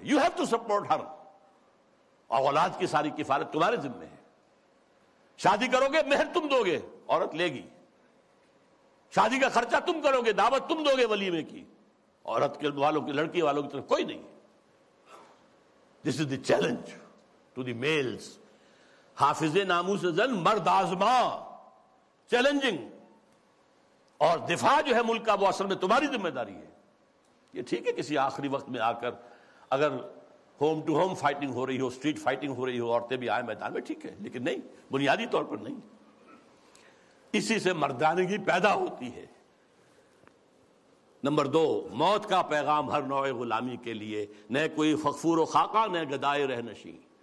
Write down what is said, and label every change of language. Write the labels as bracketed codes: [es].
[en] you have to support her, [ur] اور اولاد کی ساری کفالت تمہارے ذمہ ہے. شادی کرو گے مہر تم دو گے، عورت لے گی. شادی کا خرچہ تم کرو گے، دعوت تم دو گے ولیمے کی، عورت کے والوں کی لڑکی والوں کی طرف کوئی نہیں. [en] This is the challenge to the males. [fa] حافظ ناموس زن مرد آزما، چیلنجنگ. [ur] اور دفاع جو ہے ملک کا، وہ اصل میں تمہاری ذمہ داری ہے. یہ ٹھیک ہے کسی آخری وقت میں آ کر اگر ہوم ٹو ہوم فائٹنگ ہو رہی ہو، اسٹریٹ فائٹنگ ہو رہی ہو، عورتیں بھی آئے میدان میں، ٹھیک ہے، لیکن نہیں، بنیادی طور پر نہیں. اسی سے مردانگی پیدا ہوتی ہے. نمبر دو، موت کا پیغام ہر نوع غلامی کے لیے، نہ کوئی فخفور و خاکہ نہ گدائے رہنشی.